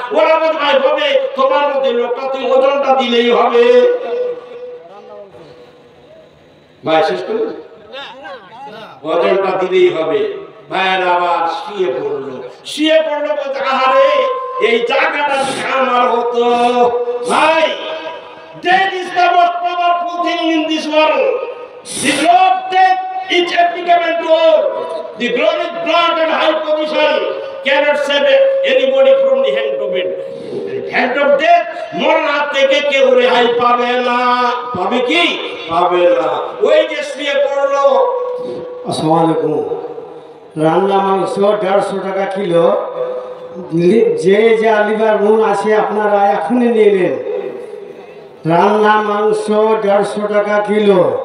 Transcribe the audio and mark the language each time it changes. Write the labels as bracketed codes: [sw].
[bn] ওরা বলতে ভাই হবে, তোমার মতো লোকটা তুই ওজনটা দিলেই হবে। ভাই শেষ করুন, ওজনটা দিলেই হবে। ভাইয়ের আবার শুয়ে পড়লো, শুয়ে পড়লো বলতে আহারে এই জায়গাটা আমার হতো। [en] ভাই death is the most powerful thing in this world. The law of death is applicable to all. The glorious blood and high position cannot save anybody from the hand of it. Hand of death, [bn] মরণ হাত থেকে কেউ রেহাই পাবে না। পাবে কি? পাবে না। ওই যে শুয়ে পড়লো। আসসালামু আলাইকুম। রান্না মাংস 150 টাকা কিলো। যে যে আলিবার মন আছে আপনারা এখনই নিয়ে নেন। রান্না মাংস 150 টাকা কিলো।